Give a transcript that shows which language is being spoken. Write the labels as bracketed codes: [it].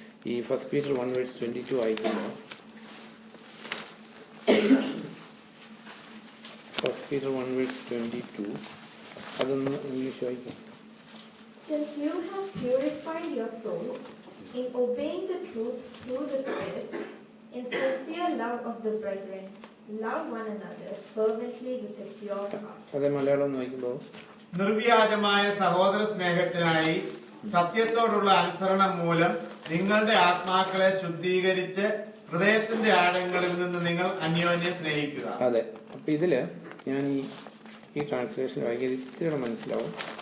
[ml] ഈ 1 Peter 1:22 വായിക്കുന്നു. 1 Peter 1:22 അതൊന്ന് ഇംഗ്ലീഷ് വായിക്കാം. [en] Since you have purified your souls in obeying the truth through the Spirit, in sincere love of the brethren, love one another fervently with a pure heart. [ml] അതെ, മലയാളം നോക്കുമ്പോൾ നിർവ്യാജമായ സഹോദര സ്നേഹത്തിനായി സത്യത്തോടുള്ള അനുസരണം മൂലം നിങ്ങളുടെ ആത്മാക്കളെ ശുദ്ധീകരിച്ച് ഹൃദയത്തിന്റെ ആഴങ്ങളിൽ നിന്ന് നിങ്ങൾ അന്യോന്യം സ്നേഹിക്കുക. അതെ, അപ്പൊ ഇതില് ഞാൻ ഈ ട്രാൻസ്ലേഷൻ വായിക്കുന്നത് ഇത്തിരി മനസ്സിലാവും.